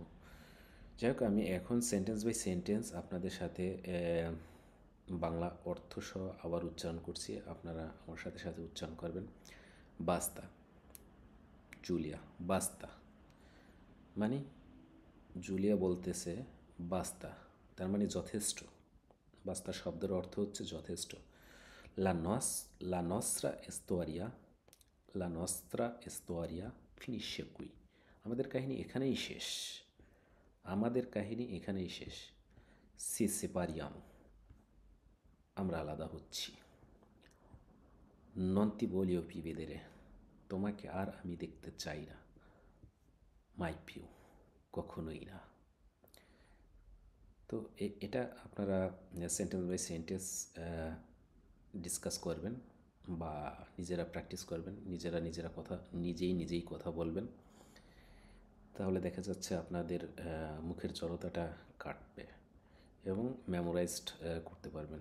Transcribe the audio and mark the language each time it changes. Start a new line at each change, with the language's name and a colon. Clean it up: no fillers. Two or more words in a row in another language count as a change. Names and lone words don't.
Bangla: যাই হোক, আমি এখন
English: sentence by sentence
Bangla: আপনাদের সাথে বাংলা অর্থ সহ আবার উচ্চারণ করছি, আপনারা আমার সাথে সাথে উচ্চারণ করবেন। বাস্তা, জুলিয়া, বাস্তা মানে জুলিয়া বলতেছে বাস্তা, তার মানে যথেষ্ট। বাস্তা শব্দের অর্থ হচ্ছে যথেষ্ট।
Italian: La nostra storia, la nostra storia finisce qui.
Bangla: আমাদের কাহিনী এখানেই শেষ, আমাদের কাহিনী এখানেই শেষ।
Italian: Ci separiamo,
Bangla: আমরা আলাদা হচ্ছি।
Italian: Non ti voglio più vedere,
Bangla: তোমাকে আর আমি দেখতে চাই না।
Italian: Mai più,
Bangla: কখনোই না। তো এটা আপনারা
English: sentence by sentence
Bangla: ডিসকাস করবেন বা নিজেরা প্র্যাকটিস করবেন, নিজেরা কথা নিজেই কথা বলবেন, তাহলে দেখা যাচ্ছে আপনাদের মুখের জড়তাটা কাটবে এবং মেমোরাইজড করতে পারবেন।